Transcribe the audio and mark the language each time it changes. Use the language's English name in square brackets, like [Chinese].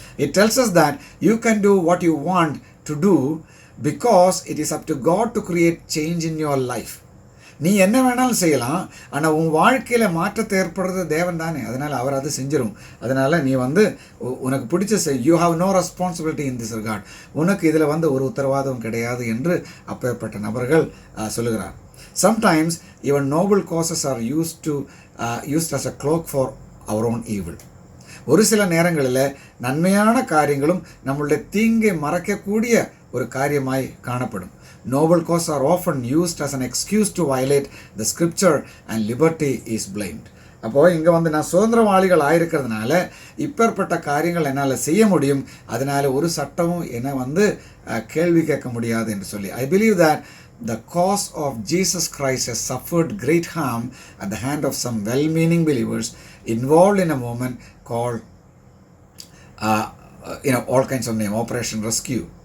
[English] It tells us that you can do what you want to do because it is up to God to create change in your life. [Tamil] நீ என்ன வேணாலும் செய்யலாம், ஆனால் உன் வாழ்க்கையில் மாற்றத்தை ஏற்படுறது தேவன் தானே, அதனால் அவர் அது செஞ்சிடும். அதனால் நீ உனக்கு பிடிச்ச [English] You have no responsibility in this regard. [Tamil] உனக்கு இதில் ஒரு உத்தரவாதம் கிடையாது என்று அப்பேற்பட்ட நபர்கள் சொல்லுகிறார். [English] Sometimes even noble causes are used as a cloak for our own evil. [Tamil] ஒரு சில நேரங்களில் நன்மையான காரியங்களும் நம்மளுடைய தீங்கை மறைக்கக்கூடிய ஒரு காரியமாய் காணப்படும். [English] Noble causes are often used as an excuse to violate the scripture and liberty is blamed. [Tamil] அப்போது இங்கே நான் சுதந்திரவாளிகள் ஆயிருக்கிறதுனால இப்பேற்பட்ட காரியங்கள் என்னால் செய்ய முடியும், அதனால் ஒரு சட்டமும் என்னை கேள்வி கேட்க முடியாது என்று சொல்லி. [English] I believe that the cause of Jesus Christ has suffered great harm at the hand of some well-meaning believers involved in a movement called all kinds of name, Operation Rescue.